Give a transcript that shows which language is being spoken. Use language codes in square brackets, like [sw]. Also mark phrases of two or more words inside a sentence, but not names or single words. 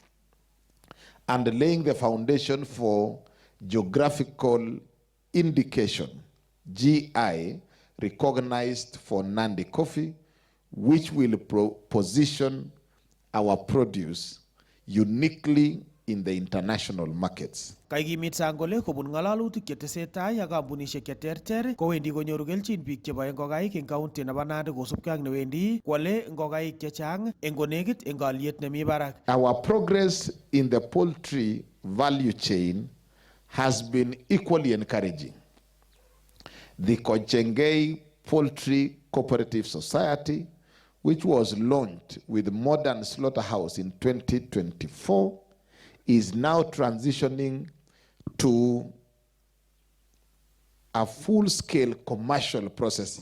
[en] and laying the foundation for geographical indication, GI, recognized for Nandi coffee, which will position our produce uniquely in the international markets. [kln] Kaikimit Sang kole kobun ngalalutik chetesetai ak kampunishek cheterter kowendi konyoru kelchin biik cheboe ngokaik eng county nebo Nandi kosubkei ak newendi kwale ngokaik chechang eng konekit eng aliet nemi barak. [en] Our progress in the poultry value chain has been equally encouraging. The Kochengei Poultry Cooperative Society, which was launched with Modern Slaughterhouse in 2024, is now transitioning to a full-scale commercial processing.